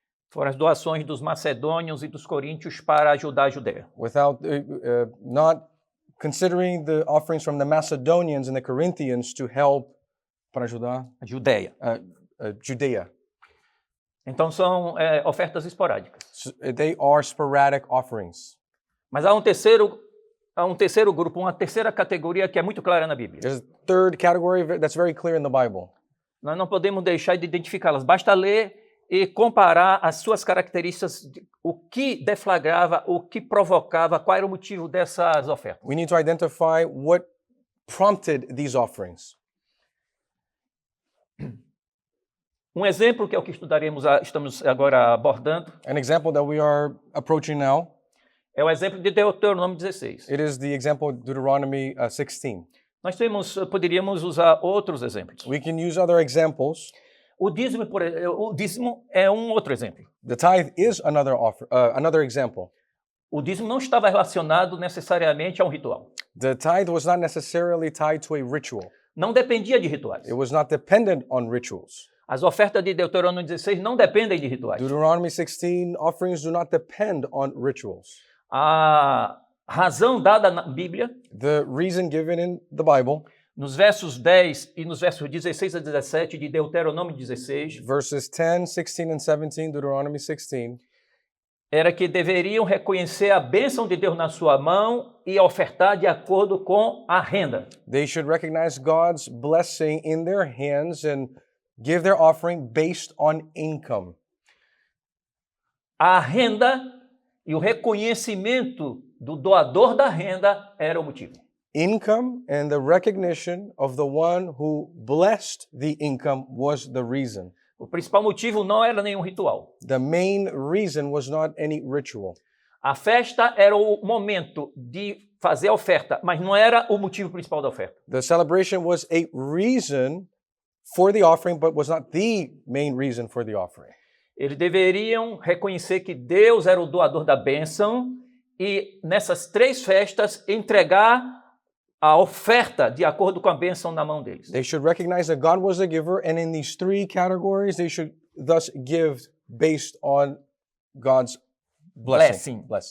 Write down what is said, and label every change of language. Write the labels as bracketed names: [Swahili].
[Portuguese] Foram as doações dos macedônios e dos coríntios para ajudar a Judéia. [English] Without not considering the offerings from the Macedonians and the Corinthians to help [Portuguese] para ajudar A Judéia. [English] Judea. [Portuguese] Então são ofertas esporádicas. [English] So they are sporadic offerings. [Portuguese] Mas há um terceiro grupo, uma terceira categoria que é muito clara na Bíblia. [English] There's a third category that's very clear in the Bible. [Portuguese] Nós não podemos deixar de identificá-las. Basta ler e comparar as suas características, o que deflagrava, o que provocava, qual era o motivo dessas ofertas. [English] We need to identify what prompted these offerings. [Portuguese] Um exemplo que é o que estamos agora abordando, [English] An example that we are approaching now, [Portuguese] é o exemplo de Deuteronômio 16. [English] it is the example of Deuteronomy 16. [Portuguese] Nós poderíamos usar outros exemplos. [English] We can use other examples. [Portuguese] O dízimo é um outro exemplo. [English] The tithe is another example. [Portuguese] O dízimo não estava relacionado necessariamente a um ritual. [English] The tithe was not necessarily tied to a ritual. [Portuguese] Não dependia de rituais. [English] It was not dependent on rituals. [Portuguese] As ofertas de Deuteronômio 16 não dependem de rituais. [English] Deuteronomy 16 offerings do not depend on rituals. [Portuguese] A razão dada na Bíblia, [English] The reason given in the Bible, [Portuguese] nos versos 10 e nos versos 16 a 17 de Deuteronômio 16, [English] verses 10, 16, and 17, Deuteronomy 16, [Portuguese] era que deveriam reconhecer a bênção de Deus na sua mão e ofertar de acordo com a renda. [English] they should recognize God's blessing in their hands and give their offering based on income. [Portuguese] A renda e o reconhecimento do doador da renda era o motivo. [English] Income and the recognition of the one who blessed the income was the reason. [Portuguese] O principal motivo não era nenhum ritual. [English] The main reason was not any ritual. [Portuguese] A festa era o momento de fazer a oferta, mas não era o motivo principal da oferta. [English] The celebration was a reason for the offering, but was not the main reason for the offering. [Portuguese] Eles deveriam reconhecer que Deus era o doador da bênção e nessas 3 festas entregar a oferta de acordo com a bênção na mão deles. [English] They should recognize that God was the giver, and in these 3 categories, they should thus give based on God's blessing.